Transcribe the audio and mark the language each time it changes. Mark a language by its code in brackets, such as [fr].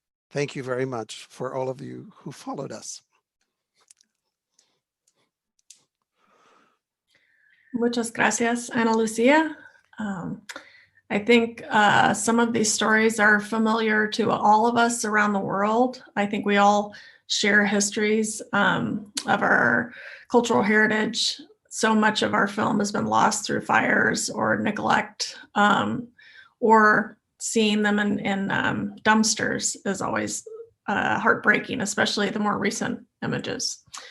[en] Thank you very much for all of you who followed us. [es] Muchas gracias, Ana Lucia. [en] I think some of these stories are familiar to all of us around the world. I think we all share histories of our cultural heritage. So much of our film has been lost through fires or neglect, or seeing them in dumpsters is always heartbreaking, especially the more recent images.